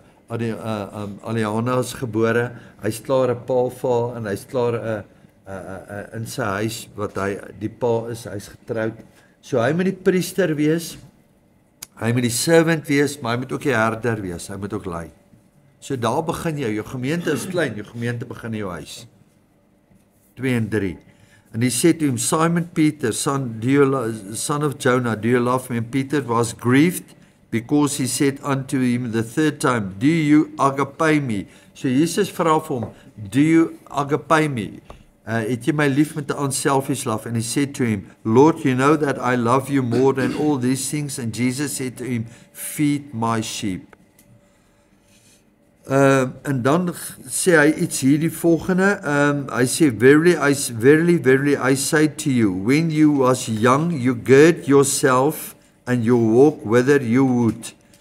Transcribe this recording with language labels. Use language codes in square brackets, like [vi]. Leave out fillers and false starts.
[af] Aliana is gebore. Hy's klaar 'n pa vir haar en hy's klaar in sy huis wat hy die pa is, hy's getroud. So hy moet die priester wees. Hy moet die servant wees, maar hy moet ook die herder wees. Hy moet ook lei. So daar begin jy. Jou gemeente is klein, jou gemeente begin in jou huis. 2 en 3. [en] And he said to him, Simon Peter, son of Jonah, do you love me? And Peter was grieved because he said unto him the third time, do you agape me? [af] So Jesus vra vir hom, [en] do you agape me? [af] Het jy my lief met 'n [en] unselfish love? And he said to him, Lord, you know that I love you more than all these things. And Jesus said to him, feed my sheep. [af] En dan sê hy iets hierdie volgende, hy sê, [en] verily, I say to you, when you was young, you gird yourself and you walk whither you would.